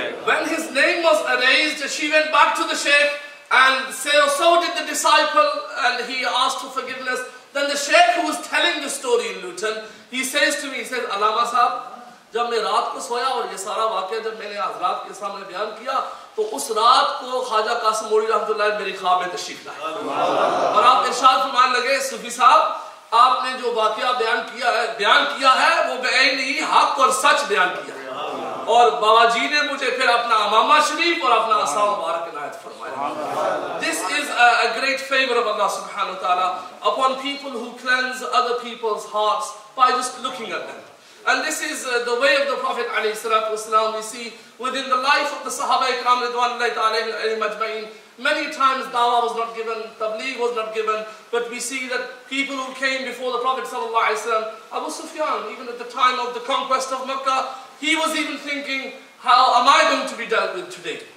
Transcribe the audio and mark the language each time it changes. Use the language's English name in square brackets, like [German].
[English] When his name was erased, she went back to the Shaykh, and so did the disciple, and he asked for forgiveness. Then the Shaykh, who was telling the story in Luton, he says to me, he says, [Urdu] Allama Sahab, جب میں رات کو سویا اور یہ سارا واقعہ جب میں نے حضرات کے سامنے بیان کیا تو اس رات کو خواجہ قاسم موڑی رحمۃ اللہ میری خواب میں تشریف لائے اور آپ ارشاد فرمان لگے صوفی صاحب آپ نے جو واقعہ بیان کیا ہے وہ بعین ہی حق اور سچ بیان کیا ہے اور بابا جی نے مجھے پھر اپنا امامہ شریف اور اپنا عصا مبارک عنایت فرمایا. [English] This is a great favor of Allah subhanahu wa ta'ala upon people who cleanse other people's hearts by just looking at them. And this is the way of the Prophet ﷺ. We see within the life of the Sahaba Ikram Ridwanullahi ta'ala ajma'in, many times dawah was not given, tabligh was not given, but we see that people who came before the Prophet ﷺ, Abu Sufyan, even at the time of the conquest of Makkah, he was even thinking, how am I going to be dealt with today?